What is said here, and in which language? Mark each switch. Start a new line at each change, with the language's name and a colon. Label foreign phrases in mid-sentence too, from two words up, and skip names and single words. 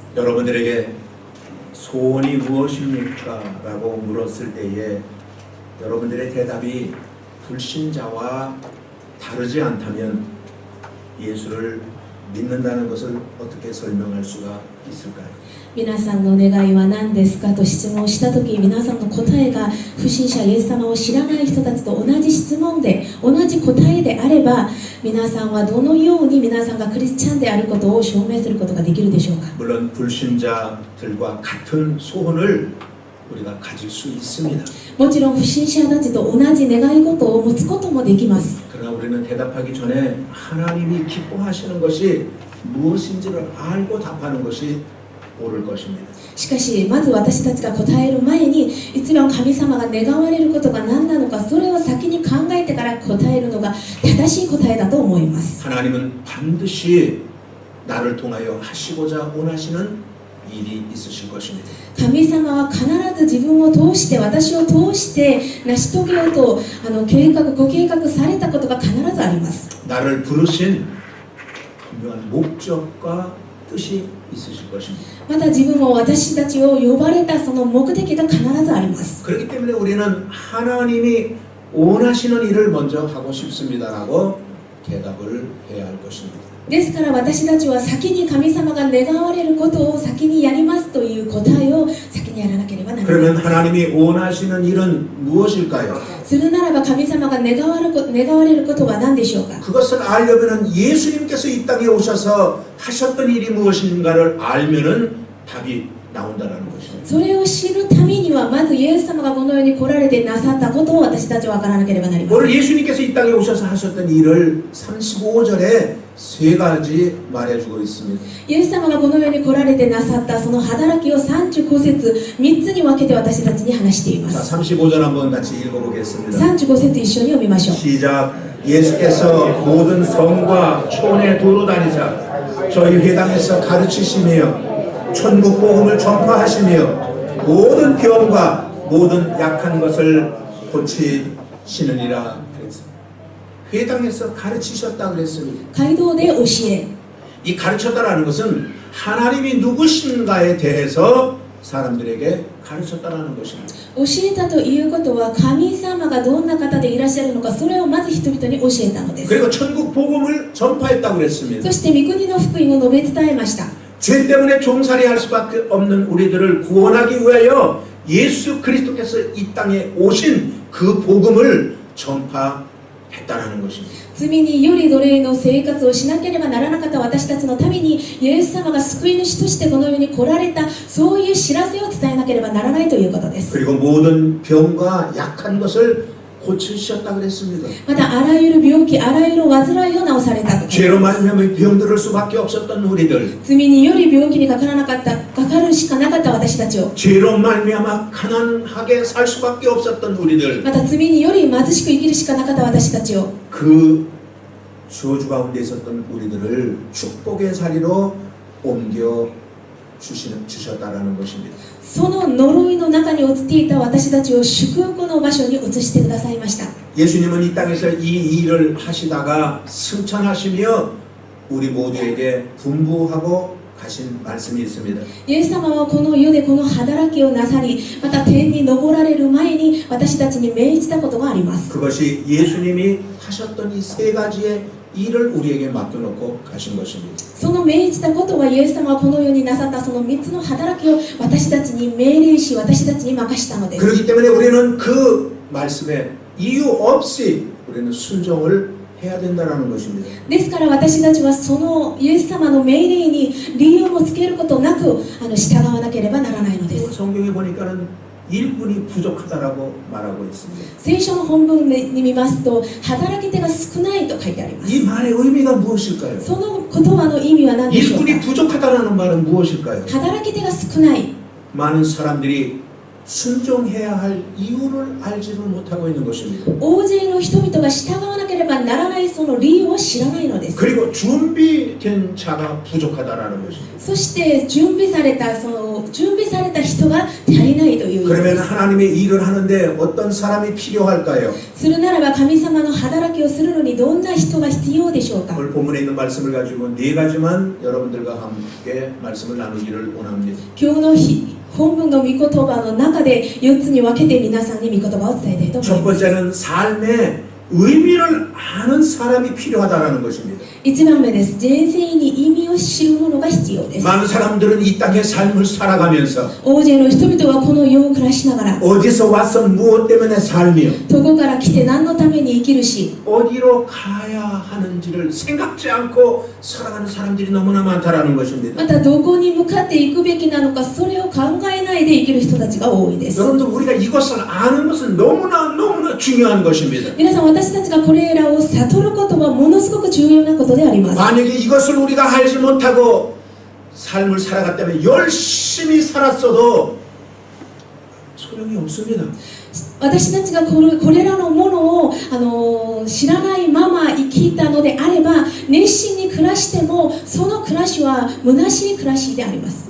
Korean: 여러분들에게 소원이 무엇입니까? 라고 물었을 때에 여러분들의 대답이 불신자와 다르지 않다면 예수를 믿는다는 것을 어떻게 설명할 수가 있을까요?
Japanese: 皆さんの願いは何ですかと質問したとき、皆さんの答えが不信者イエス様を知らない人たちと同じ質問で同じ答えであれば、皆さんはどのように皆さんがクリスチャンであることを証明することができるでしょうか。
Korean: 물론 불신자들과 같은 소원을 우리가 가질 수 있습니다.
Japanese: もちろん不信者たちと同じ願い事を持つこともできます。
Korean: 그러나 우리는 대답하기 전에 하나님이 기뻐하시는 것이 무엇인지를 알고 답하는 것이 옳을 것입니다.
Japanese: しかし、まず私たちが答える前に、一番神様が願われることが何なのか、それを先に考えてから答えるのが正しい答えだと思います。
Korean: 하나님은 반드시 나를 통하여 하시고자 원하시는 일이 있으실 것입니다.
Japanese: 神様は必ず自分を通して、私を通して成し遂げようとご計画されたことが必ずあります。
Korean: 나를 부르신 분명한 목적과 뜻이 있으실 것입니다.
Japanese: また自分を私たちを呼ばれたその目的が必ずあります。
Korean: 그렇기 때문에 우리는 하나님이 원하시는 일을 먼저 하고 싶습니다라고 대답을 해야 할 것입니다.
Japanese: ですから私たちは先に神様が願われることを先にやりますという答えを先にやらなければならない。
Korean: 그러면 하나님이 원하시는 일은 무엇일까요?
Japanese: するならば神様が願われることは何でしょうか。
Korean: 그것을 알려면 예수님께서 이 땅에 오셔서 하셨던 일이 무엇인가를 알면은 답이 나온다라는 것입니다.
Japanese: それを知るためにはまずイエス様がこの世に来られてなさったことを私たちは分からなければなりません。
Korean: 오늘 예수님께서 이 땅에 오셔서 하셨던 일을 35절에 세 가지 말해주고 있습니다.
Japanese: イエス様がこの世に来られてなさったその働きを35節3つに分けて私たちに話していま
Korean: 자,
Japanese: す。
Korean: 35절 한번 같이 읽어보겠습니다.
Japanese: 35 節一緒に読みましょう。
Korean: 시작. 예수께서 모든 성과 촌에 두루 다니사 저희 회당에서 가르치시며 천국 복음을 전파하시며 모든 병과 모든 약한 것을 고치시느니라 그랬습니다. 회당에서 가르치셨다 그랬습니다.
Japanese: 街道で教え、
Korean: 이 가르쳤다라는 것은 하나님이 누구신가에 대해서 사람들에게 가르쳤다라는 것입니다.
Japanese: 教えたということは神様がどんな方でいらっしゃるのか、それをまず人々に教えたのです。
Korean: 그리고 천국 복음을 전파했다고 그랬습니다.
Japanese: そして御国の福音を述べ伝えました。
Korean: 죄 때문에 종살이할 수밖에 없는 우리들을 구원하기 위하여 예수 그리스도께서 이 땅에 오신 그 복음을 전파했다라는 것입니다.
Japanese: 罪により奴隷の生活をしなければならなかった私たちのためにイエス様が救い主としてこの世に来られた、そういう知らせを伝えなければならないということです。
Korean: 그리고 모든 병과 약한 것을 고치셨다 그랬습니다.
Japanese: またあらゆる病気、あらゆる患いを治されたと。
Korean: 죄로 말미암아 병들을 수밖에 없었던 우리들,
Japanese: 罪により病気にかかるしかなかった私たちを、
Korean: 죄로 말미암아 가난하게 살 수밖에 없었던 우리들,
Japanese: また罪により貧しく生きるしかなかった私たちを、
Korean: 그 저주 가운데 있었던 우리들을 축복의 자리로 옮겨 주셨다라는 것입니다.
Japanese: その呪いの中に陥っていた私たちを祝福の場所に移してくださいました。
Korean: 예수님은 이 땅에서 이 일을 하시다가 승천하시며 우리 모두에게 분부하고 가신 말씀이 있습니다.
Japanese: イエス様はこの世でこの働きをなさり、また天に昇られる前に私たちに命じたことがあります。
Korean: 그것이 예수님이 하셨던 이 세 가지의 일을 우리에게 맡겨놓고 가신 것입니다.
Japanese: その命じたことはイエス様はこの世になさったその3つの働きを私たちに命令し、私たちに任したのです。
Korean: 그렇기 때문에 우리는 그 말씀에 이유 없이 우리는 순종을 해야 된다는 것입니다.
Japanese: ですから私たちはそのイエス様の命令に理由もつけることなく従わなければならないのです。
Korean: 성경에 보니까는 일꾼이 부족하다라고 말하고 있습니다.
Japanese: 聖書の本文に見ますと、働き手が少ないと書いてあります。
Korean: 이 말의 의미가 무엇일까요?
Japanese: その言葉の意味は何でしょうか。
Korean: 일꾼이 부족하다라는 말은 무엇일까요?
Japanese: 働き手が少ない。
Korean: 많은 사람들이 순종해야 할 이유를 알지를 못하고 있는 것입니다.
Japanese: 大勢の人々が従わなければならないその理由を知らないのです。
Korean: 그리고 준비된 자가 부족하다라는 것입니다.
Japanese: そして準備された人が足りないというので
Korean: 그러면
Japanese: す
Korean: 하나님의 일을 하는데 어떤 사람이 필요할까요?
Japanese: するならば神様の働きをするのにどんな人が必要でしょうか
Korean: 오늘 본문에 있는 말씀을 가지고 네 가지만 여러분들과 함께 말씀을 나누기를 원합니다.
Japanese: 今日の本文の御言葉の中で4つに分けて皆さんに御言葉を伝えたいと思
Korean: 첫
Japanese: います
Korean: 번째는 삶의 의미를 아는 사람이 필요하다는 것입니다.
Japanese: 1 番目です。人生に意味を知るものが必要です。
Korean: 많은 사람들은 이 땅의 삶을 살아가면서
Japanese: 大勢の人々はこの世を暮らしながら
Korean: 어디서 와서 무엇 때문에 살며
Japanese: どこから来て何のために生きるし
Korean: 어디로 가야 하는지를 생각지 않고 살아가는 사람들이 너무나 많다라는 것입니다.
Japanese: またどこに向かっていくべきなのかそれを考えないで生きる人たちが多いです。
Korean: 여러분들 우리가 이것을 아는 것은 너무나 중요한 것입니다.
Japanese: 皆さん私たちがこれらを悟ることはものすごく重要なことであります。
Korean: 만약에 이것을 우리가 알지 못하고 삶을 살아갔다면 열심히 살았어도 소용이 없습니다.
Japanese: 私たちがこれらのものを知らないまま生きたのであれば熱心に暮らしてもその暮らしは虚しい暮らしであります。